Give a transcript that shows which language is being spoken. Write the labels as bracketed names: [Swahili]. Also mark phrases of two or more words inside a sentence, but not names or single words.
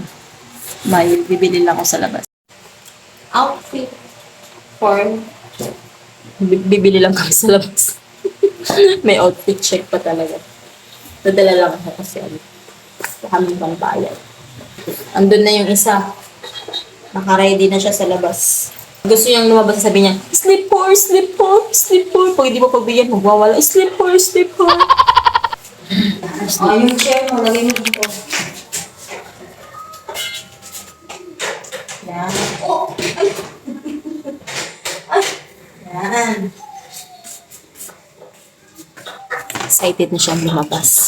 [Filipino] May bibili lang ako sa labas. [English] Outfit for [Filipino] bibili lang kami sa labas. May [English] outfit check [Filipino] pa talaga. Dadala lang ako kasi kami pang bayad. Andun na yung isa. Naka-ready na siya sa labas. Gusto niyang lumabas, sabi niya, [English] sleep for, sleep for, sleep for. [Filipino] Pag hindi mo pagbigyan, magwawala, [English] sleep for, sleep for. [Filipino] Yung chair mo, lagay mo dito. Yan. Oh! Ay! Ay! Yan. Excited na siyang lumabas.